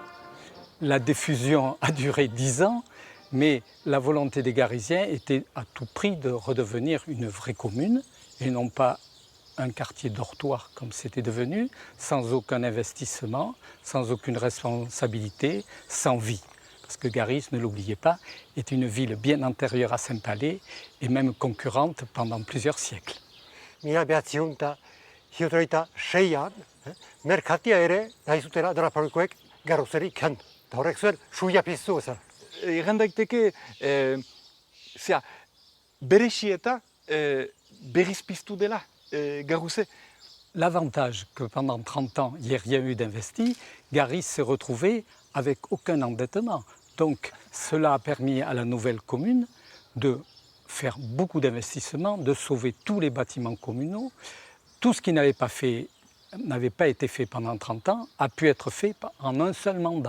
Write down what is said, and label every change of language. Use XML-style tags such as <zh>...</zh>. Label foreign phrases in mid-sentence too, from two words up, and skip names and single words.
<fr>La diffusion a duré 10 ans, mais la volonté des Garisiens était à tout prix de redevenir une vraie commune et non pas un quartier dortoir comme c'était devenu, sans aucun investissement, sans aucune responsabilité, sans vie. Parce que Garis, ne l'oubliez pas, est une ville bien antérieure à Saint-Palais et même concurrente pendant plusieurs siècles.</fr> <eu>Mila behatziehun eta hirurogeita seian, merkatia ere nahi zutela Donapalekoek Garuzeri kendu. Eta horrek zuen suia piztu ezan. Erran daiteke, berezieta berriz piztu dela Garuze.</eu> <fr>L'avantage que pendant 30 ans, il n'y ait rien eu d'investi, Garis s'est retrouvé avec aucun endettement. Donc cela a permis à la nouvelle commune de faire beaucoup d'investissements, de sauver tous les bâtiments communaux. Tout ce qui n'avait pas été fait pendant 30 ans a pu être fait en un seul mandat.</fr>